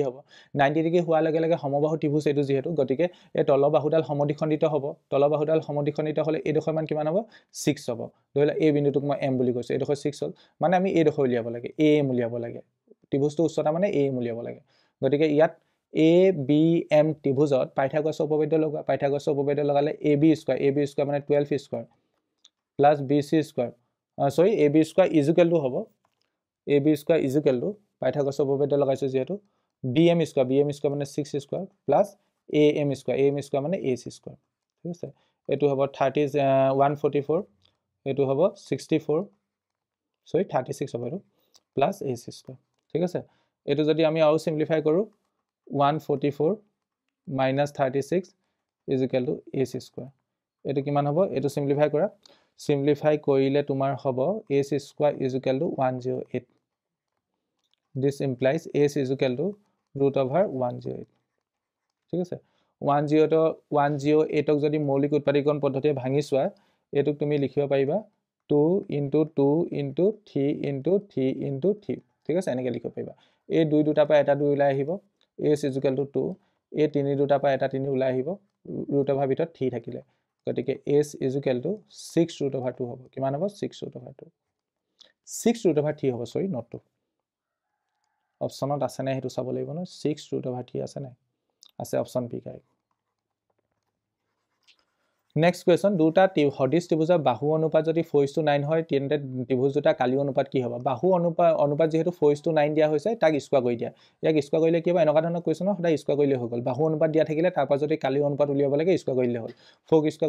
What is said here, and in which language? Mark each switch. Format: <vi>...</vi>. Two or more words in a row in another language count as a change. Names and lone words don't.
<as>হ'ব 90 ডিগ্ৰী হোৱাৰ লগে লগে সমবাহু ত্ৰিভুজ এটো যেহেতু গতিকে এই তলবাহুডাল সমদ্বিখণ্ডিত হ'ব তলবাহুডাল সমদ্বিখণ্ডিত হলে এই ডোখৰ মান কিমান হ'ব 6 হ'ব ধৰিলা এই বিন্দুটোক মই m বুলি কৈছো এই ডোখৰ 6 হ'ল মানে আমি এই ডোখৰ উলিয়াব লাগে am উলিয়াব লাগে ত্ৰিভুজটো উচ্চতা মানে am উলিয়াব লাগে গতিকে ইয়াত ABM ত্ৰিভুজত পাইথাগোৰাছৰ উপপাদ্য লগা পাইথাগোৰাছৰ উপপাদ্য লগালে</as> <en>AB স্কয়াৰ মানে 12 স্কয়াৰ plus BC square sorry AB square is equal to hobo AB square is equal to</en> <as>পাইথাগোৰাছৰ উপপাদ্য লগাইছো যেহেতু</as> <en>BM square মানে 6 square plus AM square মানে AC square</en> <as>ঠিক আছে এটো হ'ব 144 এটো হ'ব</as> <en>64 sorry 36 হ'ব</en> <as>এটো</as> <en>plus AC square</en> <as>ঠিক আছে এটো যদি আমি আৰু সিম্পলিফাই কৰো</as> <en>144 minus 36 is equal to AC square</en> <as>এটো কিমান হ'ব এটো সিম্পলিফাই কৰা simplify কৰিলে তোমাৰ হ'ব</as> <en>AC square is equal to</en> <as>108</as> <en>this implies AC is equal to root over</en> <as>108 ঠিক আছে 108 ক যদি মৌলিক উৎপাদীকৰণ পদ্ধতিৰে ভাঙি চোৱা এটোক তুমি লিখিব পাৰিবা 2 into 2 into 3 into 3 into 3 ঠিক আছে এনেকৈ লিখিব পাৰিবা এই দুই দুটা পৰা এটা দুই ওলাই আহিব</as> <en>AC is equal to</en> <as>2 এই তিনি দুটা পৰা এটা তিনি ওলাই আহিব</as> <en>root over</en> <as>ভিতৰত 3 থাকিলে গতিকে</as> <en>s is equal to 6 root over 2</en> <as>হ'ব কিমান হ'ব 6</as> <en>root over 2 6 root over 3</en> <as>হ'ব সৰি not 2 অপচনত আছে নাই হেতু চাব লাগিব ন 6 root over 3 আছে নাই আছে</as> <en>option B correct next question</en> <as>দুটা সদিশ ত্ৰিভুজৰ বাহু অনুপাত যদি 4:9 হয় তেন্তে ত্ৰিভুজ দুটা কালি অনুপাত কি হ'ব বাহু অনুপাত যেহেতু 4:9 দিয়া হৈছে তাক স্কয়াৰ কৰি দিয়া ইয়াক স্কয়াৰ কৰিলে কি হ'ব এনেকুৱা ধৰণৰ কোৱেশ্চন সদায় স্কয়াৰ কৰিলে হৈ গ'ল বাহু অনুপাত দিয়া থাকিলে তাৰ পৰা যদি কালি অনুপাত উলিয়াব লাগে স্কয়াৰ কৰিলে হ'ল 4 ক স্কয়াৰ</as>